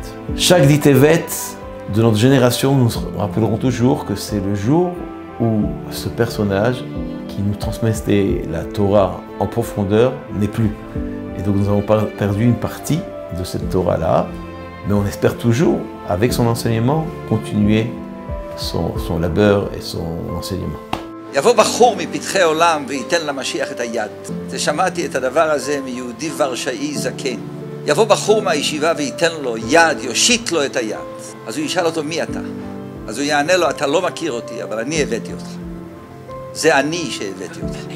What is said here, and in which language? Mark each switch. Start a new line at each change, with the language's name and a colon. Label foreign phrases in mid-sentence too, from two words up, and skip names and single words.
French: Chaque 10 Tevet de notre génération, nous rappellerons toujours que c'est le jour où ce personnage qui nous transmettait la Torah en profondeur n'est plus. Et donc nous avons perdu une partie de cette Torah-là, mais on espère toujours, avec son enseignement, continuer son labeur et son enseignement.
Hebrew: יבוא בחור מפתחי העולם וייתן למשיח את היד. שמעתי את הדבר הזה מיהודי ורשאי זקן. יבוא בחור מהישיבה וייתן לו יד, יושיט לו את היד. אז הוא ישאל אותו מי אתה? אז הוא יענה לו, אתה לא מכיר אותי, אבל אני הבאתי אותך. זה אני שהבאתי אותך.